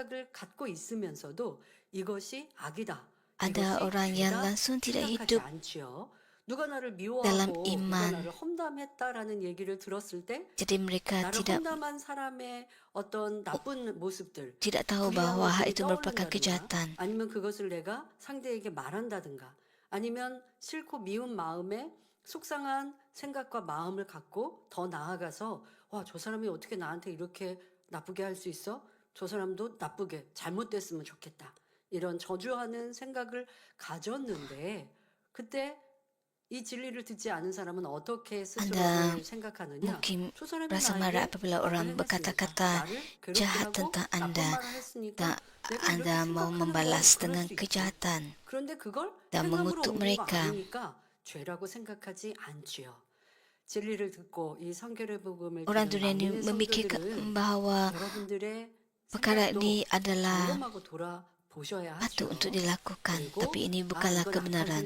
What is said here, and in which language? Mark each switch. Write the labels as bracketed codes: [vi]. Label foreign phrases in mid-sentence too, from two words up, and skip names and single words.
[ms] Ada orang yang langsung tidak hidup dalam iman. Jadi mereka tidak tahu bahawa hal itu merupakan kejahatan. [ko] 아니면 싫고 미운 마음에 속상한 생각과 마음을 갖고 더 나아가서 와, 저 사람이 어떻게 나한테 이렇게 나쁘게 할 수 있어? 저 사람도 나쁘게 잘못됐으면 좋겠다. 이런 저주하는 생각을 가졌는데 그때 이 진리를 듣지 않은 사람은 어떻게 스스로를 생각하느냐? [ms] Mungkin rasa marah apabila orang berkata-kata jahat tentang anda dan anda mau membalas dengan kejahatan dan mengutuk mereka. Orang dunia ini memikirkan bahawa perkara ini adalah patut untuk dilakukan, tapi ini bukanlah kebenaran.